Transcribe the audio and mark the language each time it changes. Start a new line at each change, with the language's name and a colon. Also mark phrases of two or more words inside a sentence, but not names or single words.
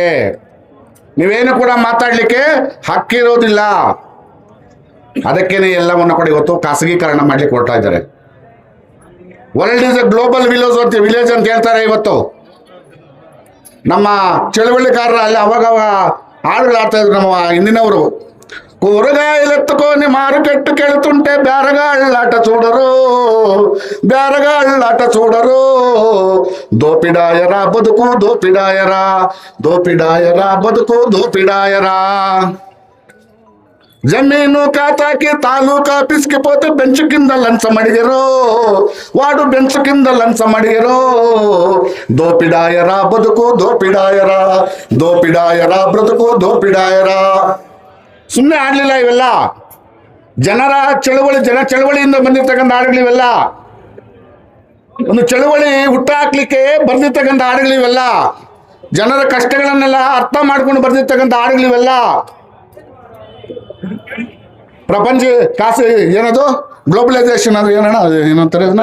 Kannada: ನೀವೇನು ಕೂಡ ಮಾತಾಡ್ಲಿಕ್ಕೆ ಹಕ್ಕಿರೋದಿಲ್ಲ. ಅದಕ್ಕೇನೆ ಎಲ್ಲವನ್ನು ಕೂಡ ಇವತ್ತು ಖಾಸಗೀಕರಣ ಮಾಡ್ಲಿಕ್ಕೆ ಹೊರಡ್ತಾ ಇದ್ದಾರೆ.
English: World is a global village
Kannada: ಅಂತ ಹೇಳ್ತಾರೆ. ಇವತ್ತು ನಮ್ಮ ಚಳವಳಿಕಾರರ ಅಲ್ಲಿ ಅವಾಗ ಹಾಡುಗಳಾಡ್ತಾ ಇದ್ರು ನಮ್ಮ ಹಿಂದಿನವರು.
Telugu: కూరగాయలెత్తుకొని మార్కెట్ కెళ్తుంటే బేరగాళ్ళాట చూడరు, బేరగాళ్ళాట చూడరు. దోపిడాయరా బతుకు దోపిడాయరా, దోపిడాయరా బతుకు దోపిడాయరా. జమీను ఖాతాకి తాలూకా పిసికిపోతే బెంచ్ కింద లంచం అడిగరు, వాడు బెంచ్ కింద లంచం అడిగరు. దోపిడాయరా బతుకు దోపిడాయరా, దోపిడాయరా బ్రతుకు దోపిడాయరా.
Kannada: ಸುಮ್ಮನೆ ಆಡ್ಲಿಲ್ಲ ಇವೆಲ್ಲ. ಜನ ಚಳವಳಿಯಿಂದ ಬಂದಿರ್ತಕ್ಕಂಥ ಹಾಡುಗಳು ಇವೆಲ್ಲ. ಒಂದು ಚಳವಳಿ ಹುಟ್ಟಾಕ್ಲಿಕ್ಕೆ ಬರ್ದಿರ್ತಕ್ಕಂಥ ಹಾಡುಗಳು ಇವೆಲ್ಲ. ಜನರ ಕಷ್ಟಗಳನ್ನೆಲ್ಲ ಅರ್ಥ ಮಾಡ್ಕೊಂಡು ಬರ್ದಿರ್ತಕ್ಕಂಥ ಹಾಡುಗಳು ಇವೆಲ್ಲ. ಪ್ರಪಂಚ ಏನದು ಗ್ಲೋಬಲೈಸೇಷನ್ ಅಂದ್ರೆ ಏನಣ್ಣ, ಏನಂತಾರೆ ಅದನ್ನ?